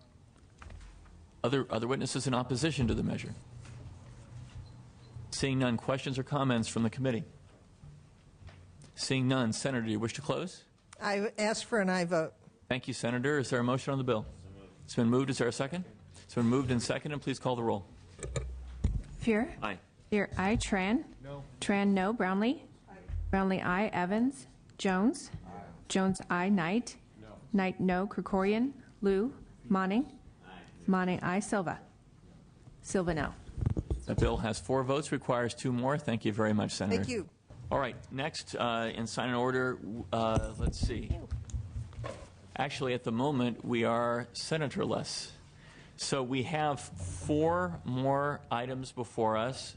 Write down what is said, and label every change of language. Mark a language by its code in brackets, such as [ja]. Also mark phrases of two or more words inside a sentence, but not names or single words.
[en] Other witnesses in opposition to the measure? Seeing none, questions or comments from the committee? Seeing none, Senator, do you wish to close? I ask for an aye vote. Thank you, Senator. Is there a motion on the bill? It's been moved. Is there a second? It's been moved and seconded. Please call the roll. Fear? Aye. Fear, aye. Tran? No. Tran, no. Brownlee? Aye. Brownlee, aye. Evans? Jones? Aye. Jones, aye. Knight? No. Knight, no. Krikorian? Liu? Monning? Aye. Monning, aye. Silva? Silva, no. The bill has 4 votes, requires 2 more. Thank you very much, Senator. Thank you. All right, next in sign and order, let's see. Actually, at the moment, we are senatorless. So we have 4 more items before us.